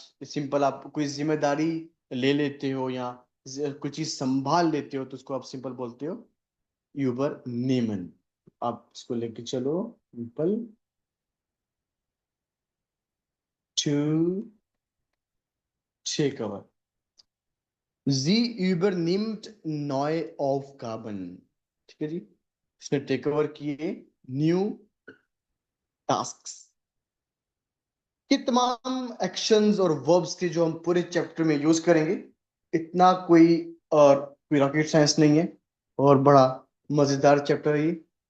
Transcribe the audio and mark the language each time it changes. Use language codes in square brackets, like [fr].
[hi] Simple आप कोई जिम्मेदारी ले लेते हो या कोई चीज संभाल लेते हो तो उसको आप सिंपल बोलते हो übernehmen। आप इसको लेके चलो, simple [en] To take over. [de] Sie übernimmt neue Aufgaben। [hi] ठीक है जी, उसने टेक ओवर किए न्यू टास्क्स। ये तमाम एक्शंस और वर्ब्स के जो हम पूरे चैप्टर में यूज करेंगे, इतना कोई रॉकेट साइंस नहीं है, और बड़ा मजेदार चैप्टर है ये।